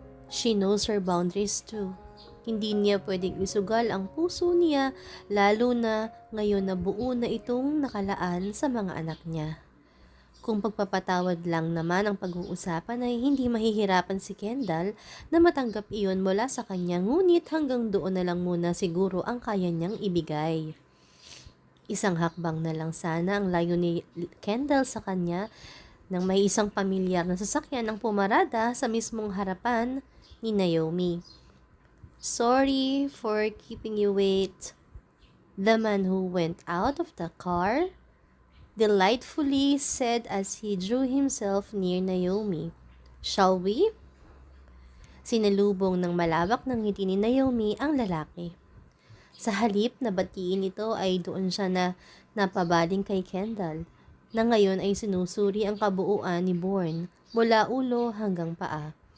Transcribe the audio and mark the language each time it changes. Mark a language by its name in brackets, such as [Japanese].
[English] She knows her boundaries too. [Filipino] Hindi niya pwedeng isugal ang puso niya, lalo na ngayon na buo na itong nakalaan sa mga anak niya. Kung pagpapatawad lang naman ang pag-uusapan ay hindi mahihirapan si Kendall na matanggap iyon mula sa kanya, ngunit hanggang doon na lang muna siguro ang kaya niyang ibigay. Isang hakbang na lang sana ang layo ni Kendall sa kanya nang may isang pamilyar na sasakyan ang pumarada sa mismong harapan ni Naomi. [English] Sorry for keeping you wait. The man who went out of the car delightfully said as he drew himself near Naomi. Shall we? [Filipino] Sinalubong ng malawak ng ngiti ni Naomi ang lalaki. Sa halip na batiin ito ay doon siya na napabaling kay Kendall, na ngayon ay sinusuri ang kabuuan ni Bourne mula ulo hanggang paa.